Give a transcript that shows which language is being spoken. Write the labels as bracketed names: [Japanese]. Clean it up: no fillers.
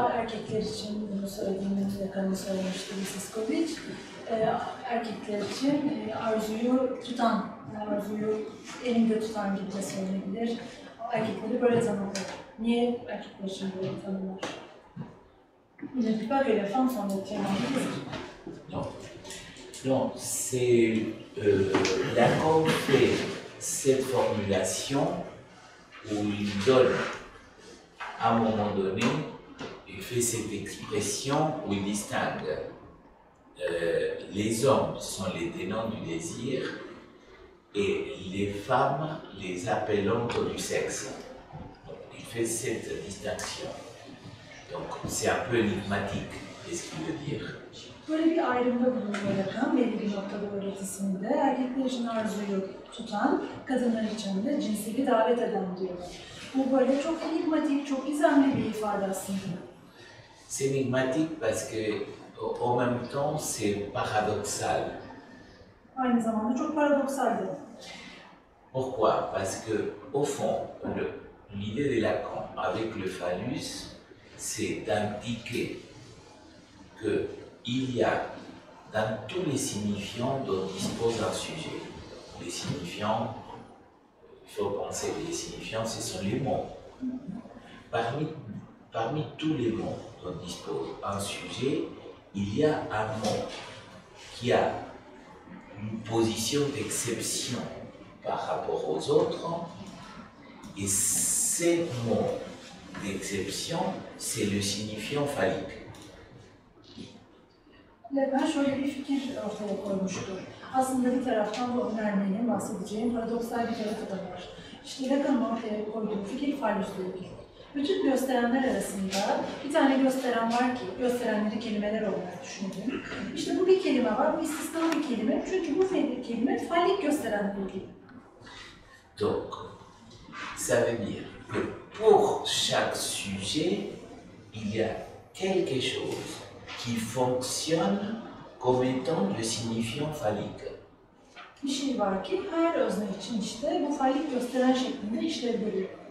[Turkish] Erkekler için bunu söylediğini Lacan'ın söylemişti Siskovic. Erkekler için arzuyu tutan, arzuyu elinde tutan gibi de söylenebilir. Erkekleri böyle tanımlar. Niye erkekler için böyle tanımlar? [French] Il ne dit pas que les femmes sont des témoins de désir. Non, non, c'est Lacan fait cette formulation où il donne, à un moment donné, il fait cette expression où il distingue les hommes sont les tenants du désir et les femmes les appellantes du sexe. Donc, il fait cette distinction. Donc c'est un peu énigmatique, qu'est-ce qu'il veut dire. [Turkish] Böyle bir ayrımda bulunuyor Lacan, belli bir noktada öğretisinde. Erkekler için arzuyu tutan, kadınlar için de cinseli davet eden diyor. Bu böyle çok enigmatik, çok gizemli bir ifade aslında. [French] C'est énigmatique parce que, en même temps, c'est paradoxal. [Turkish] Aynı zamanda çok paradoksal de. [French] Pourquoi? Parce que, au fond, l'idée de Lacan avec le phallus, c'est d'indiquer qu'il y a dans tous les signifiants dont dispose un sujet. Les signifiants, il faut penser que les signifiants, ce sont les mots. Parmi tous les mots dont dispose un sujet, il y a un mot qui a une position d'exception par rapport aux autres, et ces mots d'exception, c'est le signifiant phallique. [Turkish] Lacan şöyle bir fikir ortaya koymuştur. Aslında bir taraftan bu önermenin bahsedeceğim paradoksal bir tarafı da var. İşte Lacan'ın ortaya koyduğu fikir phallüsle ilgili. Bütün gösterenler arasında bir tane gösteren var ki, gösterenleri kelimeler olarak düşünelim. İşte bu bir kelime var, bu istisna bir kelime. Çünkü bu kelime fallik gösterenle ilgili. [French] Donc, Ça veut dire que pour chaque sujet, il y a quelque chose qui fonctionne comme étant le signifiant phallique. [Turkish] Bir şey var ki her özne için işte bu fallik gösteren şeklinde işlev görüyor.